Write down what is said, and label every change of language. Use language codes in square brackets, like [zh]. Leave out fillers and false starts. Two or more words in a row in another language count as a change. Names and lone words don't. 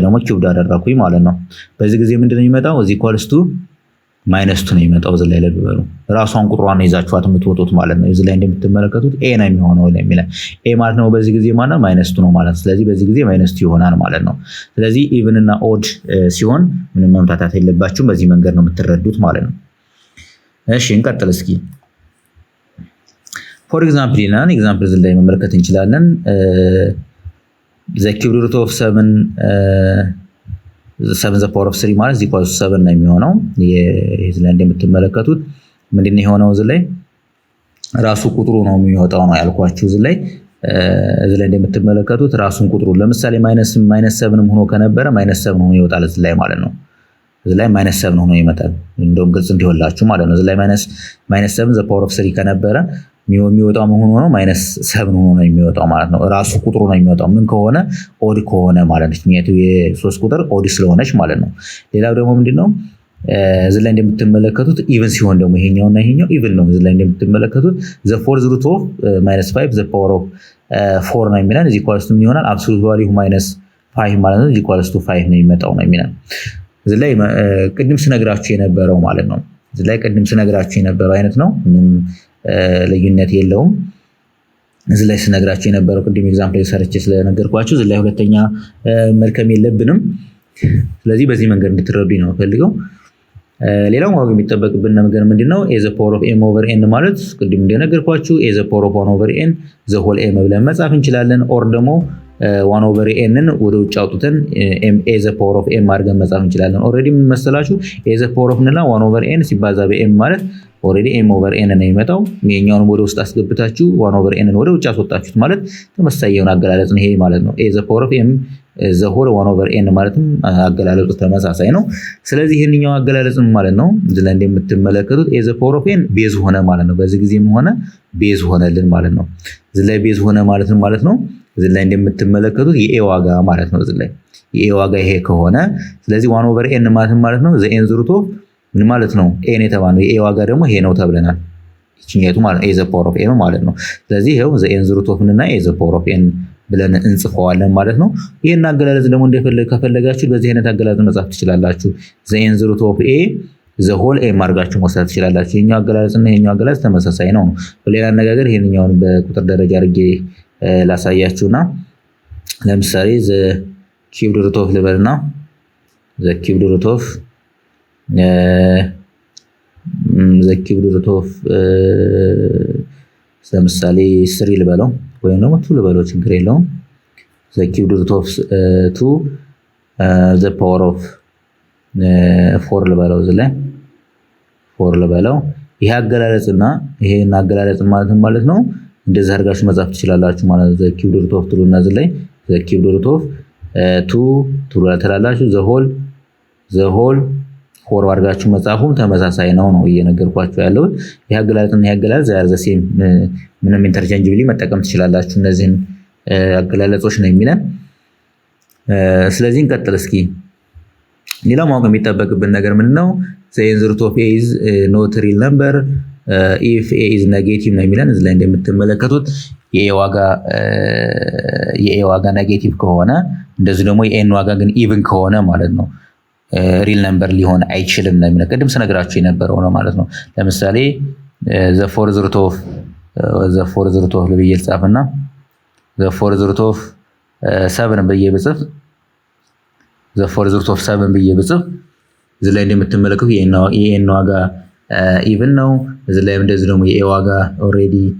[am] ደግሞ ኪዩብ አደረኩኝ ማለት ነው በዚህ ጊዜ ምንድነው የሚመጣው እዚህ ኳልስቱ -2 ነው የሚመጣው እዚህ ላይ ለብበሩ ራሷን ቁጥሯን ይዛችኋት የምትወጡት ማለት ነው እዚህ ላይ እንደምትመለከቱት a ነው የሚሆነው ለሚለ a ማለት ነው በዚህ ጊዜ ማለት -2 ነው ማለት ስለዚህ በዚህ ጊዜ -2 ይሆናል ማለት ነው ስለዚህ ኢቭን እና ኦድ ሲሆን ምንም መምታታት የለባችሁም በዚህ መንገድ ነው የምትረዱት ማለት ነው እሺ እንቀጥል እስኪ [en] for example [am] ይላል ኤግዛምፕል እዚህ ላይ መመልከት እንችላለን [en] the cube root of 7 the power of 3 [am] ማለት equals 7 ነው የሚሆነው እዚህ ላይ እንደምትመለከቱት ምንድነው የሆነው እዚህ ላይ ራሱ ቁጥሩ ነው የሚወጣው ነው ያልኳችሁ እዚህ ላይ እንደምትመለከቱት ራሱን ቁጥሩ ለምሳሌ -7 ሆኖ ከነበረ -7 ሆኖ ይወጣል እዚህ ላይ ማለት ነው እዚህ ላይ -7 ሆኖ ይመጣል እንደውም ግልጽ እንዲሆንላችሁ ማለት ነው እዚህ ላይ -7 [en] the power [am] of 3 ከነበረ የሚወጣው መሆኑ ነው -7 ሆኖ ነው የሚወጣው ማለት ነው ራሱ ቁጥሩ ነው የሚወጣው ምን ከሆነ ኦድ ከሆነ ማለት ነው ምክንያቱም የ3 ቁጥር ኦድ ስለሆነች ማለት ነው ሌላው ደግሞ ምንድነው እዚህ ላይ እንደምትመለከቱት ኢቭን ሲሆን ደግሞ ይሄኛውና ይሄኛው ኢቭን ነው እዚህ ላይ እንደምትመለከቱት [en] the fourth root of -5 the power of 4 [am] ነው የሚለን እዚህ ኳልስቱ ምን ይሆናል [en] absolute value [am] -5 ማለት ነው እዚህ ኳልስቱ 5 ነው የሚመጣው ነው የሚለን እዚህ ላይ ቅድም ስነግራችሁ የነበረው ማለት ነው እዚህ ላይ ቅድም ስነግራችሁ የነበረው አይነት ነው ልዩነት የለውም እዚህ ላይ ስነግራችሁ የነበረው ቅድም ኤግዛምፕል ሰርቼ ስለነገርኳችሁ እዚህ ላይ ሁለተኛ መልከም የለብንም ስለዚህ በዚህ መንገድ እንድትረዱኝ ነው ፈልገው ሌላው ማወቅ የሚጠበቅብን ነገር ምንድነው [en] a the power of m over n [am] ማለት ቅድም እንደነገርኳችሁ [en] a the power of 1 over n the whole m [am] ብለን መጻፍ እንችላለን ኦር ደግሞ [en] 1 over n [am] ን ወደ ውጭ አውጥተን [en] a the power of m [am] አድርገን መጻፍ እንችላለን ኦሬዲ ምን መሰላችሁ [en] a the power of [am] እና [en] 1 over n [am] ሲባዛ በm ማለት ኦሬዲ m [en] over n [am] ነው የሚመጣው የኛውን ወደ ውስጥ አስገብታችሁ [en] 1 over n [am] ወደ ውጭ አስወጣችሁት ማለት ተመሳሳይ የሆነ አገላለጽ ነው ይሄ ማለት ነው [en] a the power of m the whole 1 over n [am] ማለትም አገላለጹ ተመሳሳይ ነው ስለዚህ ይሄንኛው አገላለጽ ማለት ነው እዚህ ላይ እንደምትመለከቱት [en] a the power of n [am] ቤዝ ሆነ ማለት ነው በዚህ ጊዜም ሆነ ቤዝ ሆነልን ማለት ነው እዚህ ላይ ቤዝ ሆነ ማለት ነው እዚህ ላይ እንደምትመለከቱት የa ዋጋ ማለት ነው እዚህ ላይ የa ዋጋ ይሄ ከሆነ ስለዚህ [en] 1 over n [am] ማለት ነው [en] the nth root of [am] ምን ማለት ነው a ነው የተባለው የa ዋጋ ደግሞ ይሄ ነው ተብለናል እቺኛቱ ማለት [en] a the power of m [am] ማለት ነው ስለዚህ ይሄው [en] the nth root of [am] እና [en] a the power of n [am] ብለን እንጽፈዋለን ማለት ነው ይሄን አገላለጽ ደግሞ ከፈለጋችሁ በዚህ አይነት አገላለጽ መጻፍ ትችላላችሁ [en] the nth root of a the whole m [am] አድርጋችሁ መጻፍ ትችላላችሁ የኛው አገላለጽና የኛው አገላለጽ ተመሳሳይ ነው በሌላ አነጋገር ይሄንኛውን በቁጥር ደረጃ አድርጌ ላሳያችሁና ለምሳሌ [en] the cubed root of [am] ልበልና [en] the cubed root of [am] 7 ለምሳሌ 3 ልበለው ወይም ደግሞ 2 ልበለው ችግር የለውም። [en] the cube root of 2 the power of 4 [am] ልበለው ላይ 4 ልበለው። ይሄ አገላለጽና ይሄን አገላለጽ ማለት ነው እንደዚህ አድርጋችሁ መጻፍ ትችላላችሁ ማለት ነው። [en] the cube root of 2 [am] እና እዚህ ላይ [en] the cube root of 2 [am] ትላላችሁ [en] the whole 4 [am] አድርጋችሁ መጻፉም ተመሳሳይ ነው እየነገርኳችሁ ያለው። ይሄ አገላለጽና ይሄ አገላለጽ [en] the same [am] ምንም ኢንተርቼንጅብሊ መጠቀም ትችላላችሁ እነዚህን አገላለጾች ነው የሚለን። ስለዚህ እንቀጥል እስኪ። ሌላው ማወቅ የሚጠበቅብን ነገር ምንድነው? [en] the nth root of a is not real number if a is negative [am] ነው የሚለን። እዚህ ላይ እንደምትመለከቱት የኤ ዋጋ ኔጌቲቭ ከሆነ እንደዚህ ደግሞ የኤን ዋጋ ግን ኢቭን ከሆነ ማለት ነው [en] real number [am] ሊሆን አይችልም ነው የሚለው። ቅድም ስነግራችሁ የነበረው ነው ማለት ነው። ለምሳሌ [en] the fourth root of [am] ብዬ ልጻፍና [en] the fourth root of 7 [am] ብዬ ብጽፍ [en] the fourth root of 7 [am] ብዬ ብጽፍ እዚህ ላይ እንደምትመለከቱት የኤን ዋጋ ኢቭን ነው። እዚህ ላይ እንደዚህ ደግሞ የኤ ዋጋ ኦሬዲ